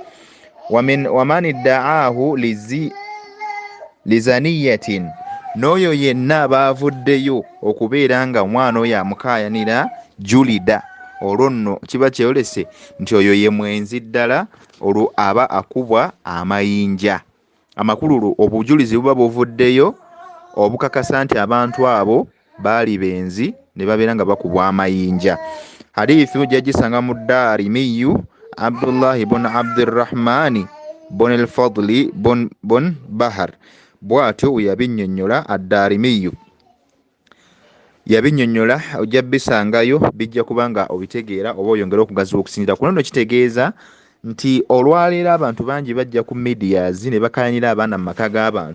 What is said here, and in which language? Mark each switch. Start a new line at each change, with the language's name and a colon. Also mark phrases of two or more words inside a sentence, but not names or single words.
Arabic: ومن ادعاه لزانية
Ganda: n'oyo yenna baavuddeyo okubeera nga omwana oyo amukaayanira julida olwo nno kiba kyeyolese nti oyo ye mwenzi ddala olwo aba akubwa amayinja. Amakulu obujulizi buba buvuddeyo obukakasa nti abantu abo baali benzi ne babeera nga bakubwa amayinja. Hadithu gyagisanga mu Daarimiyu Abdullah ibn Abdirrahmani bon al-Fadli bon Bahar bw'atyo yabinnyonnyola ad-Daarimiyu yabinnyonnyola ojja bisangayo bijja kubanga obitegeera oba oyongera okugaziwa okusinzira kuno nno kitegeeza nti olwaleero abantu bangi bajja ku medias ne bakayanira abaana mu maka g'abantu